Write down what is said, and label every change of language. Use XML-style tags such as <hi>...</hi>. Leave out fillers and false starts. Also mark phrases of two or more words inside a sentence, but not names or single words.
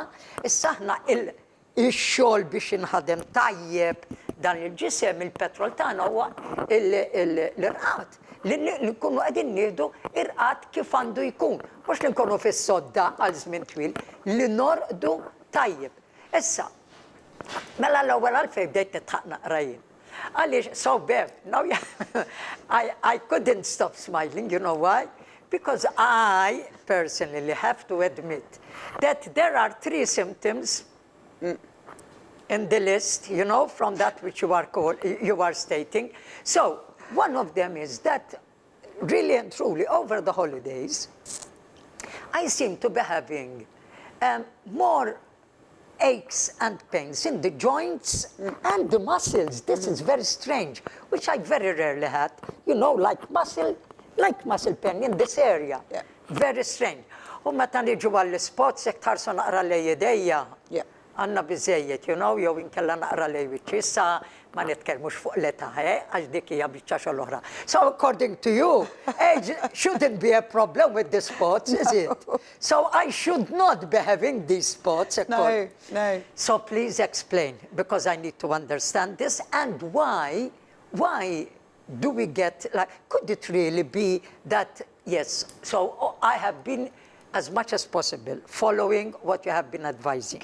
<mt>Issa aħna il-xogħol biex inħadem tajjeb dan il-ġisem, il-petrol tagħna huwa l-irqad. Li nkunu qegħdin nieħdu irqad kif għandu jkun. Mhux li nkunu fis-sodda għal żmien twil, li norqdu tajjeb. Issa, mela l-ewwel għalfejn bdejt nitħaq naqra jien. Għaliex,</mt> <en>so Bev, now I couldn't stop smiling, you know why? Because I personally have to admit that there are 3 symptoms in the list, you know, from that which you are stating. So, one of them is that really and truly over the holidays, I seem to be having more aches and pains in the joints and the muscles. This is very strange, which I very rarely had. You know, like muscle pain in this area. Yeah. Very strange.</en> <mt>U meta niġu għall-spots, jekk tħarsu naqra lej idejja, għandna biżejjed,</mt> <en>you know,</en> <mt>jew inkella naqra lej wiċċi. Issa ma nitkellmux fuq l-età, għax dik hija biċċa xogħol oħra.</mt> <en>So according to you, age shouldn't be a problem with the spots, is it? So I should not be having these spots. No. So please explain, because I need to understand this, and why do we get, like, could it really be that, yes, so I have been as much as possible following what you have been advising.</en>